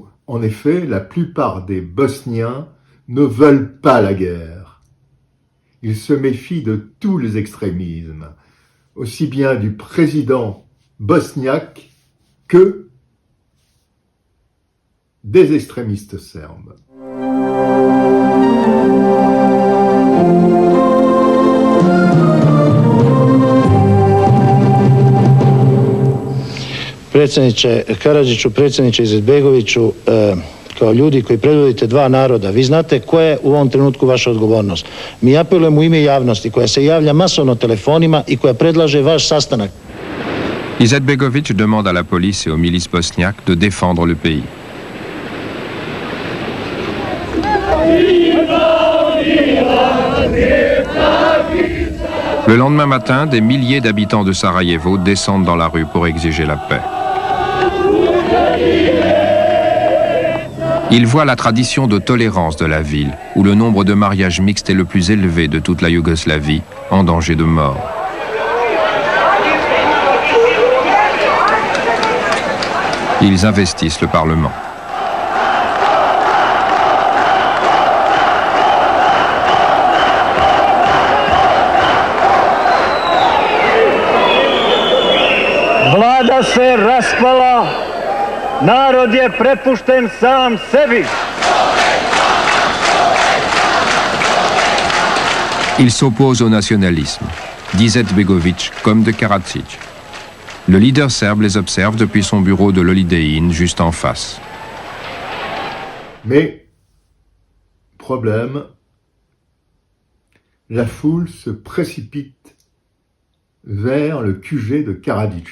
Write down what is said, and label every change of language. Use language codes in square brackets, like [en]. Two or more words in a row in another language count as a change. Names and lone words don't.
[fr] En effet, la plupart des Bosniens ne veulent pas la guerre. Ils se méfient de tous les extrémismes, aussi bien du président bosniaque que des extrémistes serbes. [bs] Predsjedniče Karadžiću, predsjedniče Izetbegoviću, kao ljudi koji predvodite dva naroda, vi znate koja je u ovom trenutku vaša odgovornost. Mi apelujemo u ime javnosti koja se javlja masovno telefonima i koja predlaže vaš sastanak. [fr] Izetbegović demande à la police et aux milices bosniaques de défendre le pays. Le lendemain matin, des milliers d'habitants de Sarajevo descendent dans la rue pour exiger la paix. Ils voient la tradition de tolérance de la ville, où le nombre de mariages mixtes est le plus élevé de toute la Yougoslavie, en danger de mort. Ils investissent le Parlement. [bs] Vlada se raspala, narod je prepušten sam sebi. [fr] Ils s'opposent au nationalisme, d'Izetbegović comme de Karadzic. Le leader serbe les observe depuis son bureau de l'Holiday Inn juste en face. Mais, problème, la foule se précipite vers le QG de Karadzic.